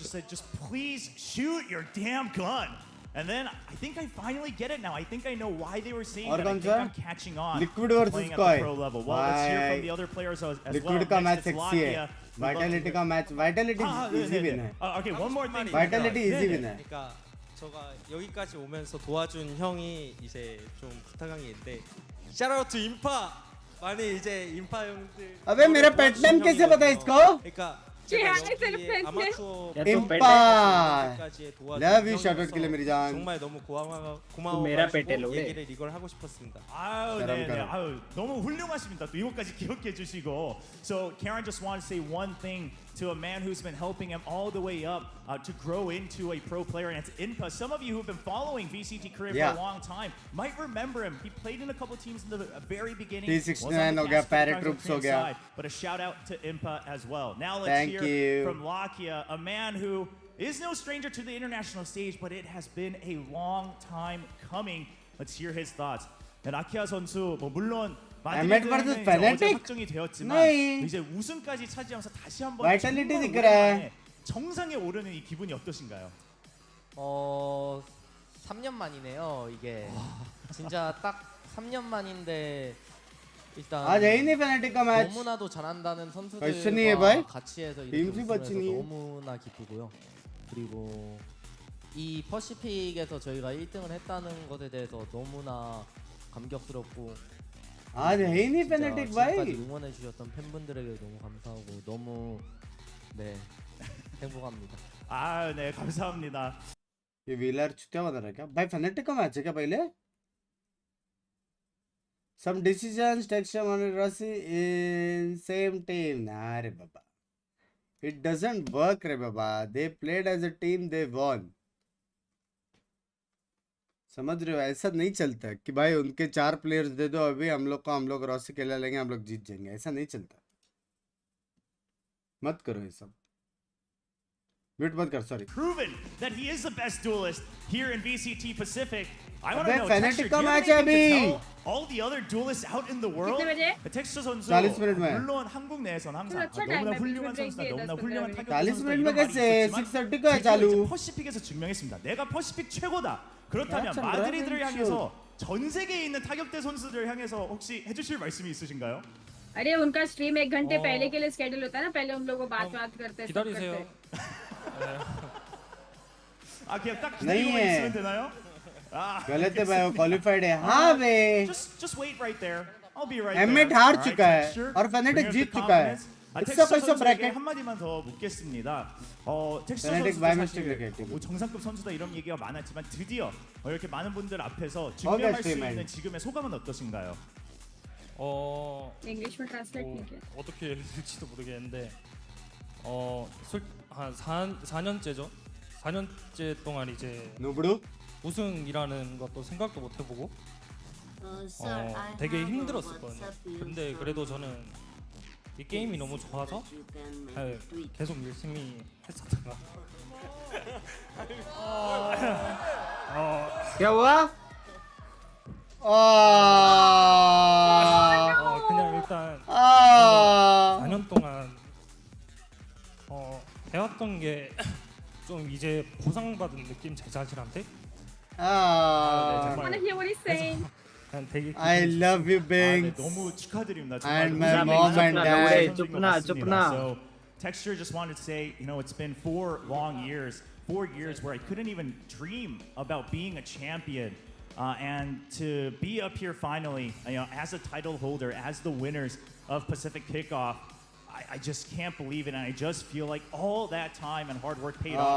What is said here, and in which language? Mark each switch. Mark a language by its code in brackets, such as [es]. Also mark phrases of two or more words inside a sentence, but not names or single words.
[en] just said, just please shoot your damn gun. And then I think I finally get it now. I think I know why they were saying [hi] और [en] that. I [hi] कौन [en] think [hi] सा [en] I'm catching on. Liquid versus playing at [hi] कोई [en] the pro level. Well, let's hear from the other players as well. [hi] Liquid का मैच [en] Next, it's [hi] सेक्सी है [en] Lakia. [hi] Vitality का मैच Vitality [en] easy win [hi] है [en] Okay, one more thing. [hi] Vitality [en] easy win [hi] है [ko] 그러니까 제가 여기까지 오면서 도와준 형이 이제 좀 부탁한 게 있는데 샤라우트 인파 많이 이제 인파 형들 [hi] अबे मेरा [en] pet name [hi] कैसे पता है इसको [ko] 그러니까 [hi] जी हाँ [ko] 제가 [hi] सिर्फ [ko] 여기에 아마추어 इंपा 까지의 [en] Love you [ko] 도와준 [en] shout out [hi] के लिए मेरी जान [ko] 정말 너무 고마워 [hi] मेरा पेट है [ko] 가지고 [hi] लोड़े [ko] 얘기를 이걸 하고 싶었습니다. 아유, 가람, 네, 네. 가람. 아유, 너무 훌륭하십니다. 또 이것까지 기억해 주시고. [en] So Karen just wanted to say one thing to a man who's been helping him all the way up to grow into a pro player, and it's Inpa. Some of you who've been following VCT career Yeah. for a long time might remember him. He played in a couple teams in the very beginning. T69 was on the [hi] हो गया, [en] cast for the Paratroops Korean [hi] हो गया. [en] side, but a shout out to Inpa as well. Now let's Thank hear you. from Lakia, a man who is no stranger to the international stage, but it has been a long time coming. Let's hear his thoughts. [ko] 라키아 선수 뭐 물론 [en] Emmet versus Fnatic? [ko] 확정이 되었지만 [hi] नहीं. [ko] 이제 우승까지 차지하면서 다시 한번 Vitality 정말 [hi] दिख रहा है. [ko] 오랜만에 정상에 오르는 이 기분이 어떠신가요? 3년 만이네요. 이게 진짜 딱 3년 만인데 일단 [hi] आज है ही नहीं Fnatic का मैच [ko] 너무나도 잘한다는 [hi] कैसे नहीं है भाई [ko] 선수들과 같이 해서 [hi] टीम [ko] 이렇게 [hi] से [ko] 우승을 [hi] बची [ko] 해서 [hi] नहीं है [ko] 너무나 기쁘고요. 그리고 이 퍼시픽에서 저희가 1등을 했다는 것에 대해서 너무나 감격스럽고 [hi] आज है ही नहीं [ko] 진짜 Fnatic 지금까지 [hi] भाई [ko] 응원해 주셨던 팬분들에게 너무 감사하고 너무 네 행복합니다. 아, 네, 감사합니다. [hi] ये व्हीलर छुट्टियां बना रहा है क्या भाई Fnatic का मैच है क्या पहले [en] some decisions texture on Rossi in same team nah [hi] रे बाबा [en] it doesn't work [hi] रे बाबा [en] they played as a team they won [hi] समझ रहे हो ऐसा नहीं चलता कि भाई उनके 4 प्लेयर्स दे दो अभी हम लोग रॉसी खेला लेंगे हम लोग जीत जाएंगे ऐसा नहीं चलता मत करो ये सब म्यूट मत कर सॉरी [en] Proven that he is the best duelist here in VCT Pacific. I want to [hi] अबे [en] know, [hi] Fnatic [en] Texture, [hi] का [en] do you have [hi] मैच है [en] anything [hi] अभी [en] to tell all the other duelists out in the world? [hi] कितने बजे? [ko] 텍스처 선수 [hi] 40 मिनट में [ko] 물론 한국 내에선 항상 [hi] अच्छा [ko] 너무나 [hi] टाइम है [ko] 훌륭한 [hi] बीच में [ko] 선수다, [hi] ब्रेक [ko] 너무나 [hi] दिए [ko] 훌륭한 [hi] 10 [ko] 타격 [hi] 40 [ko] 선수다 [hi] मिनट [ko] 이런 [hi] में [ko] 말이 [hi] कैसे [ko] 있었지만 [hi] 6:30 का है [ko] 드디어 [hi] चालू [ko] 이제 퍼시픽에서 증명했습니다. 내가 퍼시픽 최고다. 그렇다면 참 마드리드를 드라곤 향해서 전 세계에 있는 타격대 선수들을 향해서 혹시 해주실 말씀이 있으신가요? [hi] अरे उनका स्ट्रीम 1 घंटे पहले के लिए स्केड्यूल होता है ना पहले हम लोग को बात करते हैं [ko] 기다리세요. 아, 그냥 딱 [hi] नहीं [ko] 기다리고만 [hi] है। [ko] 있으면 되나요? 아, [hi] गलत है भाई वो क्वालिफाइड है हाँ बे [en] Just wait right there. I'll be right [hi] Emmet [en] there. [hi] हार [en] All right, [hi] चुका है [en] Texture, [hi] और Fnatic [en] bring us [hi] जीत [en] the [hi] चुका है [en] confidence. [ko] 아, [hi] इसका [ko] 텍스처 [hi] पैसा [ko] 선수에게 [hi] ब्रैकेट [ko] 한마디만 더 묻겠습니다. 텍스처 [hi] Fnatic [ko] 선수도 [en] by [ko] 사실 mistake 이렇게 뭐 정상급 선수다 이런 얘기가 많았지만 드디어 이렇게 많은 분들 앞에서 [en] Okay, [ko] 증명할 수 [en] Steven. [ko] 있는 지금의 소감은 어떠신가요? [hi] इंग्लिश में ट्रांसलेट नहीं किया [ko] 어떻게 해야 될지도 모르겠는데 한 4년째죠. 4년째 동안 이제 누브루 우승이라는 것도 생각도 못 해보고 되게 힘들었었거든요. 근데 그래도 저는 이 게임이 너무 좋아서 계속 열심히 했었다가 [hi] क्या हुआ? [ko] 그냥 일단 4년 동안 해왔던 게 좀 이제 보상받은 느낌 제 자신한테. [en] I wanna hear what he's saying. I love you, Binks. [ko] 너무 축하드립니다. [en] And my mom and dad. So Texture just wanted to say, you know, it's been 4 long years, 4 years where I couldn't even dream about being a champion. And to be up here finally, you know, as a title holder, as the winners of Pacific Kickoff, I just can't believe it, and I just feel like all that time and hard work paid off.